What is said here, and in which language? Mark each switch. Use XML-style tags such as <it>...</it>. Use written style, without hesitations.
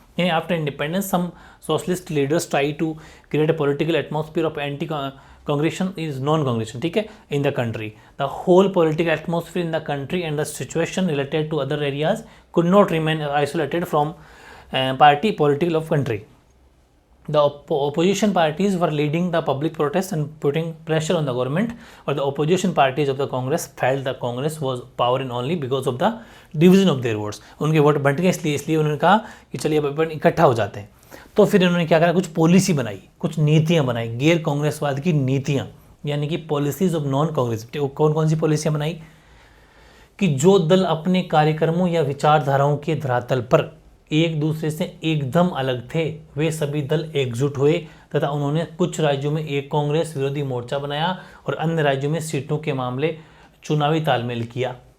<en>यानी after independence some socialist leaders try to create a political atmosphere of anti Congressism is non Congressism,</en> <hi>ठीक है,</hi> <en>In the country. The whole political atmosphere in the country and the situation related to other areas could not remain isolated from party political of country. The opposition parties were leading the public protests and putting pressure on the government, or the opposition parties of the Congress felt the Congress was power in only because of the division of their votes.</en> <hi>उनके vote बंट गए, इसलिए उन्होंने कहा कि चलिए अब अपन इकट्ठा हो जाते हैं। तो फिर इन्होंने क्या करा, कुछ पॉलिसी बनाई, कुछ नीतियाँ बनाई, गैर कांग्रेसवाद की नीतियाँ, यानी कि</hi> <en>Policies of non Congress.</en> <hi>कौन कौन सी पॉलिसियाँ बनाई कि जो दल अपने कार्यक्रमों या विचारधाराओं के धरातल पर एक दूसरे से एकदम अलग थे, वे सभी दल एकजुट हुए तथा उन्होंने कुछ राज्यों में एक कांग्रेस विरोधी मोर्चा बनाया और अन्य राज्यों में सीटों के मामले चुनावी तालमेल किया।</hi>